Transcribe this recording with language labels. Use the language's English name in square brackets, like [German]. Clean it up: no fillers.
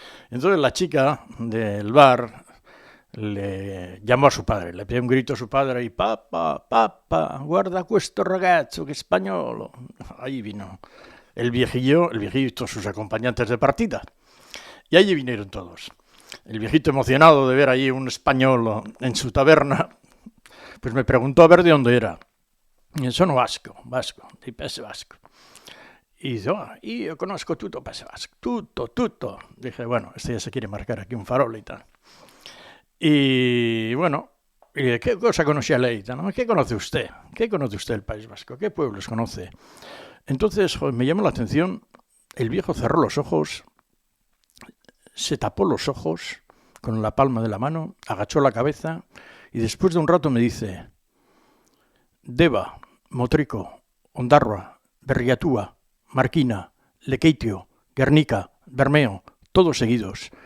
[Spanish] Entonces la chica del bar le llamó a su padre, le pidió un grito a su padre y papá, [Italian] guarda questo ragazzo [Spanish] que es español. Ahí vino el viejillo y todos sus acompañantes de partida. Y allí vinieron todos. El viejito emocionado de ver allí un español en su taberna, pues me preguntó a ver de dónde era. [Italian] Y sono vasco, di Paese Vasco. [Spanish] Y dice, yo conozco [Italian] tutto Paese Vasco, tutto. [Spanish] Dije, bueno, este ya se quiere marcar aquí un farol y tal. Y bueno, ¿qué cosa conocía Leita? ¿No? ¿Qué conoce usted? ¿Qué conoce usted del País Vasco? ¿Qué pueblos conoce? Entonces, me llama la atención el viejo cerró los ojos, se tapó los ojos con la palma de la mano, agachó la cabeza y después de un rato me dice: Deva, Motrico, Ondarroa, Berriatúa, Marquina, Lequeitio, Guernica, Bermeo, todos seguidos.